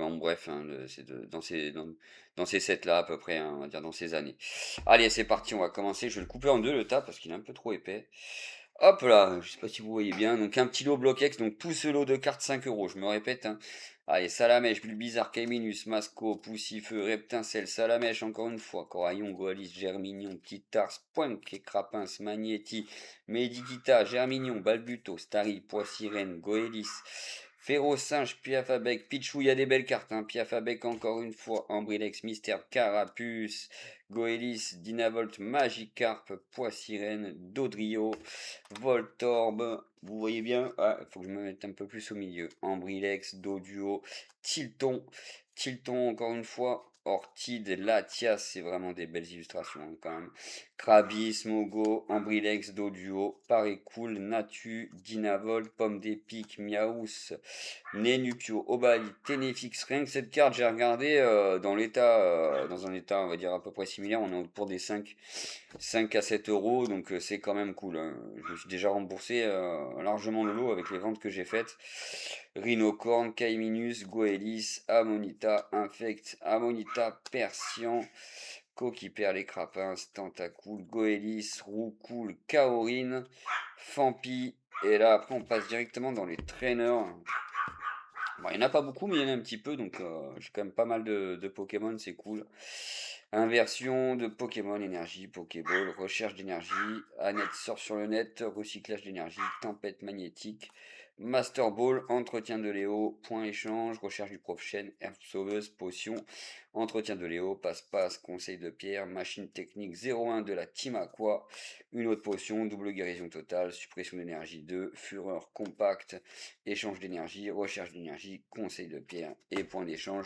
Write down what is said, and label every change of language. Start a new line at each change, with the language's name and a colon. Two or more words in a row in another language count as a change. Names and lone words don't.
French: Bon, bref, hein, dans ces sets-là à peu près, hein, on va dire dans ces années. Allez, c'est parti, on va commencer. Je vais le couper en deux le tas parce qu'il est un peu trop épais. Hop là, je sais pas si vous voyez bien. Donc un petit lot Block-X, donc tout ce lot de cartes 5 €. Je me répète, hein, Allez, Salamèche, Bulbizarre, Caiminus, Masco, Poussifeu, Reptincelle, Salamèche, encore une fois, Coraillon, Goalis, Germignon, Petit Tars, Poink, et Crapins, Magnéti, Medikita, Germignon, Balbuto, Stari, Poissirène, Goélis, Férocinge, Piafabec, Pichou, il y a des belles cartes, hein. Piafabec, encore une fois, Ambrilex, Mystère, Carapuce, Goélis, Dynavolt, Magikarp, Poissirène, Dodrio, Voltorb, vous voyez bien, il faut que je me mette un peu plus au milieu. Ambrilex, Doduo, Tilton, Tilton encore une fois, Orchid, Latias, c'est vraiment des belles illustrations hein, quand même. Krabis, Mogo, Ambrilex, Doduo, Parécool, Natu, Dynavolt, Pomme d'épic, Miaous, Nenupio, Obali, Ténéfix. Rien que cette carte, j'ai regardé dans un état, on va dire, à peu près similaire. On est autour des 5 à 7 euros, donc c'est quand même cool, hein. Je me suis déjà remboursé largement le lot avec les ventes que j'ai faites. Rhinocorn, Caiminus, Goélis, Ammonita, Infect, Ammonita, Persian, Coquipère, les Crapins, Tentacool, Goélis, Roucoule, Kaorin, Fampi. Et là, après, on passe directement dans les trainers. Bon, il n'y en a pas beaucoup, mais il y en a un petit peu, donc j'ai quand même pas mal de Pokémon, c'est cool. Inversion de Pokémon, énergie, Pokéball, recherche d'énergie, Annette sort sur le net, recyclage d'énergie, tempête magnétique, Master Ball, entretien de Léo, point échange, recherche du prof chaîne, herbe sauveuse, potion, entretien de Léo, passe-passe, conseil de pierre, machine technique 01 de la Team Aqua, une autre potion, double guérison totale, suppression d'énergie 2, fureur compacte, échange d'énergie, recherche d'énergie, conseil de pierre et point d'échange.